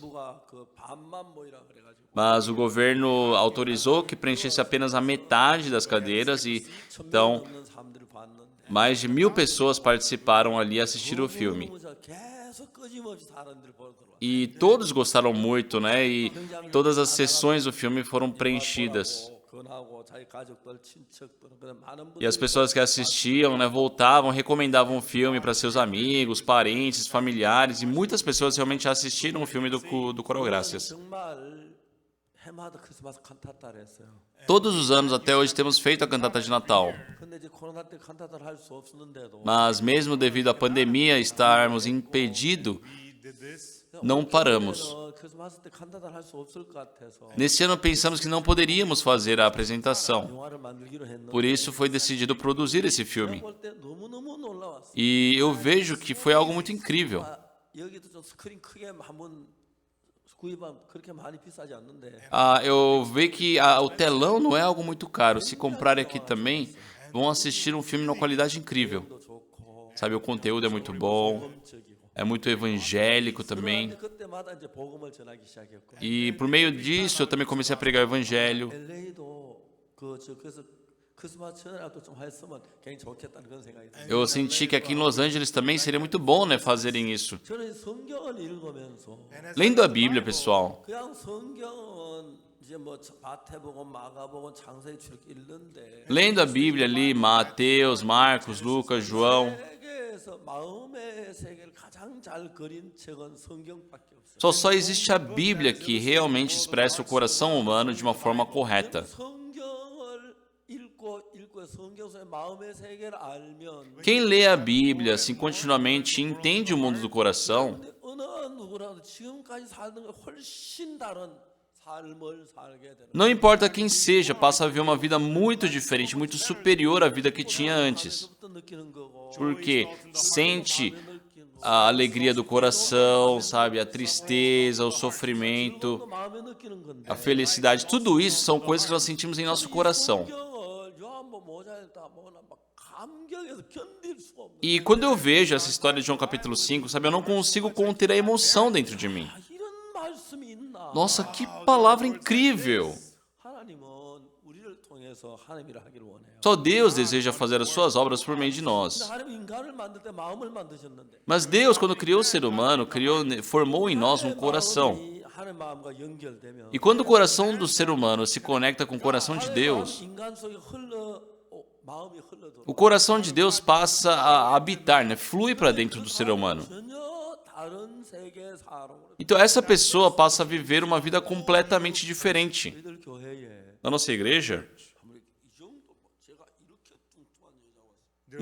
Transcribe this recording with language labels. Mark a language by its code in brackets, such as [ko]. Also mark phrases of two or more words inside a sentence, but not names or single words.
[ko] 정부가 그 반만 모이라 그래가지고 [pt] Mas o governo autorizou que preenchesse apenas a metade das cadeiras e então [ko] 1,000명 넘는 사람들이 봤는데 [pt] mais de 1.000 pessoas participaram ali e assistiram o filme. [ko] 계속 끊임없이 사람들이 보러 들어와. [pt] E todos gostaram muito, né? E todas as sessões do filme foram preenchidas. [ko] 권하고 자기 가족들, 친척들 그런 많은 [pt] E as [ko] 분들이 [pt] pessoas que assistiam, né, voltavam, recomendavam o filme para seus amigos, parentes, familiares, e muitas pessoas realmente assistiram o filme do Coreográcias. [ko] 정말 해마다 크리스마스 칸타타를 했어요. [pt] Todos os anos até hoje temos feito a cantata de Natal. [ko] 근데 이제 코로나 때 칸타타를 할 수 없었는데도 [pt] Mas mesmo devido à pandemia estarmos impedidos, não paramos. [ko] 크리스마스 때 칸타타를 할 수 없을 것 같아서 [pt] Nesse ano pensamos que não poderíamos fazer a apresentação. [ko] 영화를 만들기로 했는데 [pt] Por isso foi decidido produzir esse filme. [ko] 볼 때 너무너무 놀라웠어요. [pt] E eu vejo que foi algo muito incrível. [ko] 여기도 좀 스크린 크게 한번 구입하면 그렇게 많이 비싸지 않는데 [pt] Eu vejo que o telão não é algo muito caro. Se comprarem aqui também, vão assistir um filme numa qualidade incrível. [ko] 또 좋고 [pt] Sabe, o conteúdo é muito bom, [ko] 적이고 [pt] é muito evangélico também. [ko] 그때마다 이제 복음을 전하기 시작했고 [pt] E por meio disso eu também comecei a pregar o evangelho. [ko] LA도 그래서 크리스마스 전에라도 좀 했으면 굉장히 좋겠다는 그런 생각이 들어요. [pt] Eu senti que aqui em Los Angeles também seria muito bom, né, fazerem isso. [ko] 저는 성경을 읽으면서 [pt] Lendo a Bíblia, pessoal. [ko] 그냥 성경은 이제 뭐 마태복음, 마가복음, 창세기 이렇게 읽는데 [pt] Lendo a Bíblia ali, Mateus, Marcos, Lucas, João. [ko] 세계에서 마음의 세계를 가장 잘 그린 책은 성경밖에 없어요. [pt] Só existe a Bíblia que realmente expressa o coração humano de uma forma correta. [ko] 성경을 읽고 성경 속의 마음의 세계를 알면 [pt] Quem lê a Bíblia assim continuamente e entende o mundo do coração, [ko] 어느 누구라도 지금까지 살던 것 훨씬 다른 삶을 살게 되는. [pt] não importa quem seja, passa a viver uma vida muito diferente, muito superior à vida que tinha antes. [ko] 그때부터 느끼는 거고. [pt] Porque sente a alegria do coração, sabe, a tristeza, o sofrimento, [ko] 마음에 느끼는 건데. [pt] a felicidade, tudo isso são coisas que nós sentimos em nosso coração. [ko] 성경을 요한복 모자 읽다 보면 막 감격해서 견딜 수가 없는. [pt] E quando eu vejo essa história de João capítulo 5, sabe, eu não consigo conter a emoção dentro de mim. [ko] 이런 말씀이 있나? [pt] Nossa, que palavra incrível! [ko] 하나님은 우리를 통해서 하나님 일을 하기를 원해요. [pt] Só Deus deseja fazer as suas obras por meio de nós. [ko] 하나님 인간을 만들 때 마음을 만드셨는데 [pt] Mas Deus, quando criou o ser humano, formou em nós um coração. [ko] 마음이 하나님 마음과 연결되면 [pt] E quando o coração do ser humano se conecta com o coração de Deus, [ko] 인간 속에 마음이 흘러들어 [pt] o coração de Deus passa a habitar, né? Flui para dentro do ser humano. [ko] 전혀 다른 세계 사람으로 [pt] Então essa pessoa passa a viver uma vida completamente diferente. [ko] 우리들 교회에 [pt] Na nossa igreja, [ko] 이 정도 제가 이렇게 뚱뚱한 여자가 왔어요.